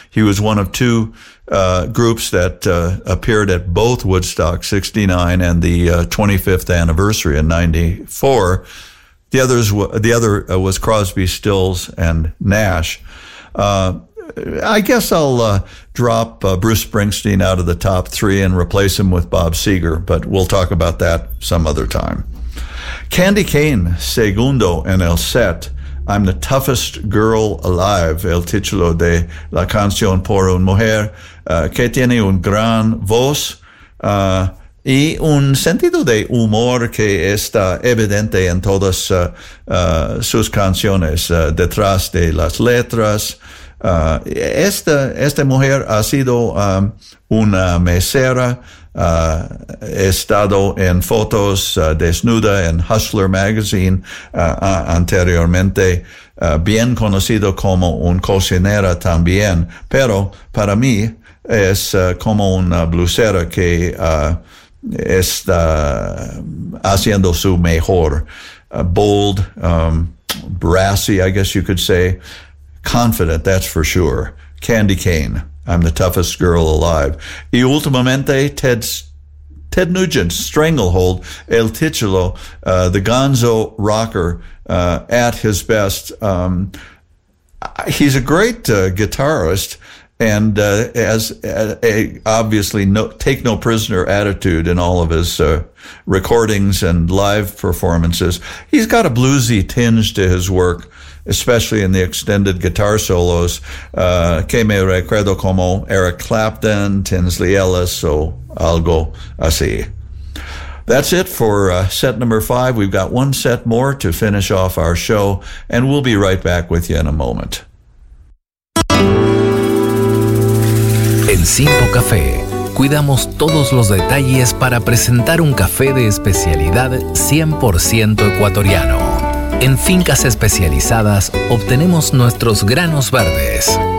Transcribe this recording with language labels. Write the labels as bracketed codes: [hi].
[en] He was one of two groups that appeared at both Woodstock 69 and the 25th anniversary in 94. The other was Crosby, Stills, and Nash. I guess I'll drop Bruce Springsteen out of the top three and replace him with Bob Seger, but we'll talk about that some other time. [es] Candy Cane, Segundo en el Set, I'm the Toughest Girl Alive, el título de la canción por una mujer que tiene un gran voz y un sentido de humor que está evidente en todas sus canciones, detrás de las letras. Esta mujer ha sido una mesera, ha estado en fotos desnuda en Hustler Magazine anteriormente, bien conocido como un cocinera también, pero para mí es como una bluesera que está haciendo su mejor. [en] Bold, brassy, I guess you could say. Confident, that's for sure. Candy Cane, I'm the Toughest Girl Alive. [es] Y últimamente, [en] Ted Nugent, Stranglehold, [es] el título, [en] the gonzo rocker at his best. He's a great guitarist, and has a obviously no take no prisoner attitude in all of his recordings and live performances. He's got a bluesy tinge to his work, especially in the extended guitar solos, [es] que me recuerdo como Eric Clapton, Tinsley Ellis, o algo así. [en] That's it for set number five. We've got one set more to finish off our show, and we'll be right back with you in a moment. [es] En Cinco Café, cuidamos todos los detalles para presentar un café de especialidad 100% ecuatoriano. En fincas especializadas obtenemos nuestros granos verdes.